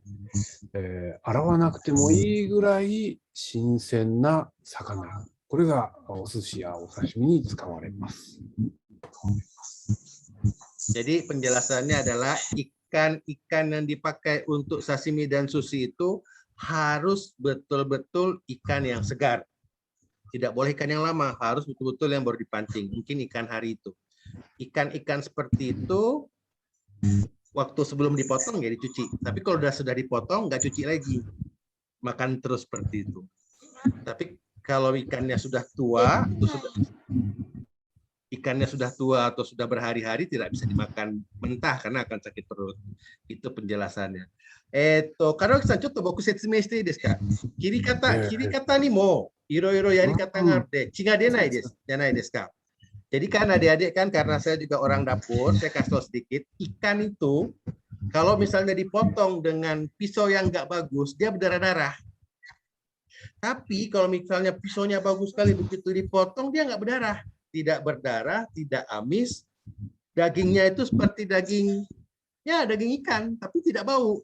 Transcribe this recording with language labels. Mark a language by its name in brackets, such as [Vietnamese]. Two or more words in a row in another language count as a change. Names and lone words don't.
[Japanese] 洗わなくてもいいぐらい新鮮な魚。これがお寿司やお刺身に使われます。 [Indonesian] Jadi penjelasannya adalah ikan yang dipakai untuk sashimi dan sushi itu harus betul-betul ikan yang segar. Tidak boleh ikan yang lama, harus betul-betul yang baru dipancing. Mungkin ikan hari itu. Ikan-ikan seperti itu waktu sebelum dipotong ya dicuci. Tapi kalau sudah dipotong nggak cuci lagi. Makan terus seperti itu. Tapi kalau ikannya sudah tua, atau sudah berhari-hari tidak bisa dimakan mentah karena akan sakit perut. Itu penjelasannya. [Japanese] 門脇さん、ちょっと僕説明していいですか？切り方にもいろいろやり方があって血が出ないですじゃないですか。 [Indonesian] Jadi kan adik-adik kan, karena saya juga orang dapur, saya kasih tahu sedikit, ikan itu kalau misalnya dipotong dengan pisau yang nggak bagus, dia berdarah-darah. Tapi kalau misalnya pisaunya bagus sekali, begitu dipotong dia nggak berdarah, tidak amis, dagingnya itu seperti daging ikan, tapi tidak bau.